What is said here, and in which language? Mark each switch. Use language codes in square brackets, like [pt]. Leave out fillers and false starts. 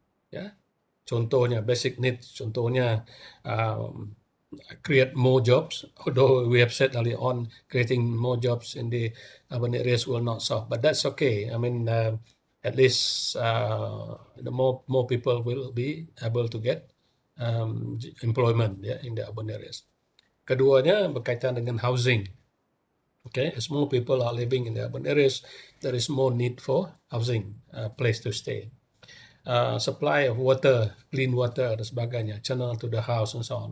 [ms] Ya, contohnya [en] basic needs, [ms] contohnya [en] create more jobs. Although we have said early on, creating more jobs in the urban areas will not solve, but that's okay. I mean, at least the more people will be able to get employment ya in the urban areas. [ms] Keduanya berkaitan dengan housing. [en] Okay, as more people are living in the urban areas, there is more need for housing, place to stay. Supply of water, clean water, [ms] dan sebagainya, [en] channel to the house and so on.